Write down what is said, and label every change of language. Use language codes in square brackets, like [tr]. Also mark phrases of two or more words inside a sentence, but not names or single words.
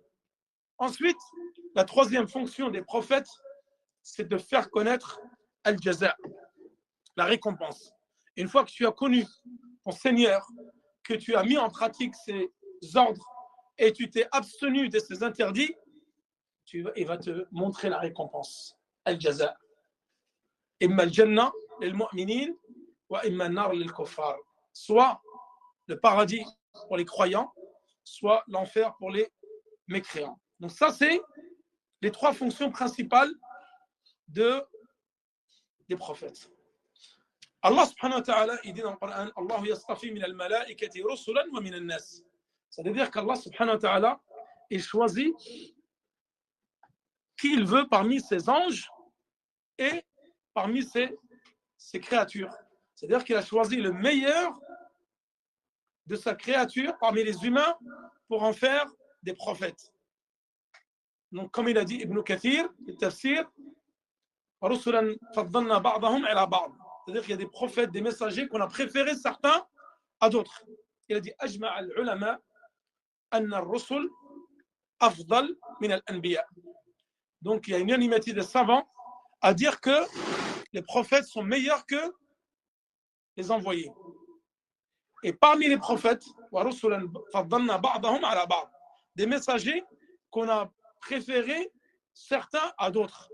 [fr] Ensuite, la troisième fonction des prophètes, c'est de faire connaître al-jaza, la récompense. Une fois que tu as connu ton Seigneur, que tu as mis en pratique ses ordres et tu t'es abstenu de ses interdits, il va te montrer la récompense. Al-jaza. [ar] إما الجنة للمؤمنين وإما النار للكفار. [fr] Soit le paradis pour les croyants, soit l'enfer pour les mécréants. Donc ça, c'est les trois fonctions principales des prophètes. [ar] الله سبحانه وتعالى, [fr] il dit dans le Coran, [ar] الله يصطفي من الملائكة رسلا ومن الناس. [fr] C'est-à-dire qu' [ar] الله سبحانه وتعالى, [fr] il choisit qui il veut parmi ses anges et parmi ses créatures. C'est-à-dire qu'il a choisi le meilleur de sa créature parmi les humains pour en faire des prophètes. Donc, comme il a dit Ibn Kathir, le tafsir, [ar] رسلا فضلنا بعضهم على بعض. [fr] C'est-à-dire qu'il y a des prophètes, des messagers qu'on a préférés certains à d'autres. Il a dit [ar] أجمع العلماء أن الرسل أفضل من الأنبياء. [fr] Donc il y a une unanimité des savants à dire que les prophètes sont meilleurs que les envoyés. Et parmi les prophètes, des messagers qu'on a préférés certains à d'autres.